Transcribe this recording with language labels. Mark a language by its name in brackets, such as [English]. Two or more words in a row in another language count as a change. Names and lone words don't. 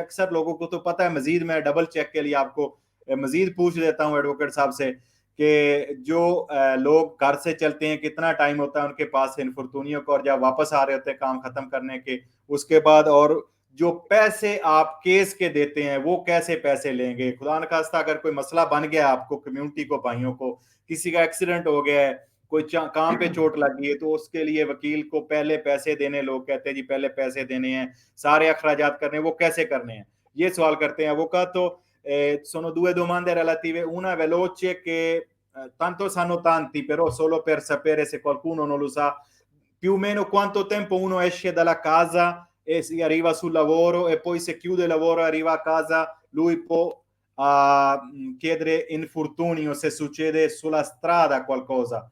[Urdu] اکثر لوگوں کو تو پتا ہے، مزید میں [English] double check [Urdu] کے لیے آپ کو مزید پوچھ دیتا ہوں ایڈووکیٹ صاحب سے کہ جو لوگ گھر سے چلتے ہیں کتنا ٹائم ہوتا ہے ان کے پاس انفورتونیو کو، اور جب واپس آ رہے ہوتے ہیں کام ختم کرنے کے اس کے بعد، اور جو پیسے آپ کیس کے دیتے ہیں وہ کیسے پیسے لیں گے. خدا نہ خواستہ اگر کوئی مسئلہ بن گیا آپ کو، کمیونٹی کو، بھائیوں کو، کسی کا ایکسیڈنٹ ہو گیا ہے، کوئی کام پہ چوٹ لگ گئی ہے، تو اس کے لیے وکیل کو پہلے پیسے دینے، لوگ کہتے ہیں جی پہلے پیسے دینے ہیں، سارے اخراجات کرنے، وہ کیسے کرنے ہیں، یہ سوال کرتے ہیں. [Italian] Avvocato, sono due domande relative, una veloce che tanto sanno tanti, però solo per sapere se qualcuno non lo sa, più o meno quanto tempo uno esce dalla casa e si arriva sul lavoro e poi se chiude il lavoro e arriva a casa, lui può chiedere infortunio se succede sulla strada qualcosa.